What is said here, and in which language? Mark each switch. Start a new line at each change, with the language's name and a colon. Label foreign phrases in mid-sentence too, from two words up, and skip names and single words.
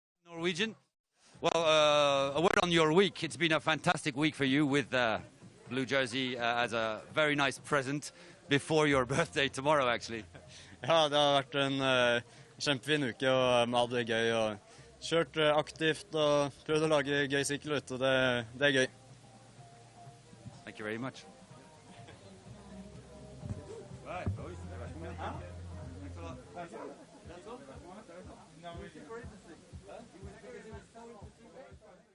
English: Norwegian. Well, a word on your week. It's been a fantastic week for you with blue jersey as a very nice present before your birthday tomorrow, actually.
Norwegian: Ja, det har vært en kjempefin uke, og vi hadde det gøy, og kjørt aktivt og prøvd å lage gøy sykkelritt, og det er gøy.
English: Thank you very much. Right.